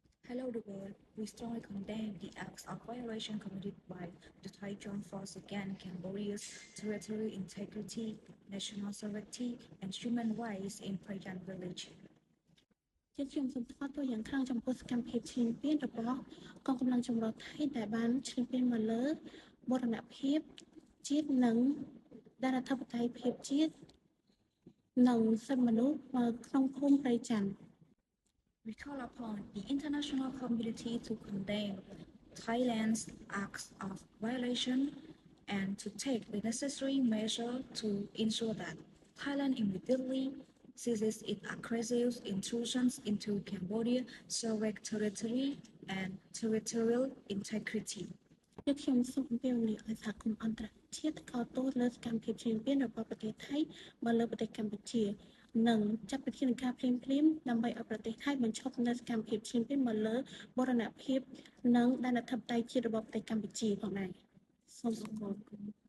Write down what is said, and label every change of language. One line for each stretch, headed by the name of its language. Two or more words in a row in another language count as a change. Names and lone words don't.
English: Hello the world. We strongly condemn the acts of violation committed by the Thai Joint Force against Cambodia's territorial integrity, national sovereignty, and human rights in Prayan village.
Khmer: ជាជាសំខាន់ទៅយ៉ាងខ្លាំងចំពោះសកម្មភាពឈ្លានពានរបស់កងកម្លាំងចម្រុះថៃដែលបានឈ្លានពានមកលើបូរណភាពជាតិនិងដែនអធិបតេយ្យភាពជាតិនិងសិទ្ធិមនុស្សនៅក្នុងភូមិព្រៃច័ន្ទ
English: We call upon the international community to condemn Thailand's acts of violation and to take the necessary measures to ensure that Thailand immediately ceases its aggressive intrusions into Cambodia's sovereign territory and territorial integrity.
Khmer: ដូចខ្ញុំសូមអំពាវនាវឲ្យសហគមន៍អន្តរជាតិកោតទោសលើសកម្មភាពឈ្លានពានរបស់ប្រទេសថៃមកលើប្រទេសកម្ពុជានិងចាត់វិធានការភ្លាមៗដើម្បីឲ្យប្រទេសថៃបញ្ឈប់នូវសកម្មភាពឈ្លានពានមកលើបូរណភាពនិងដែនអធិបតេយ្យជាតិរបស់ប្រទេសកម្ពុជាផងដែរសូមអរគុណ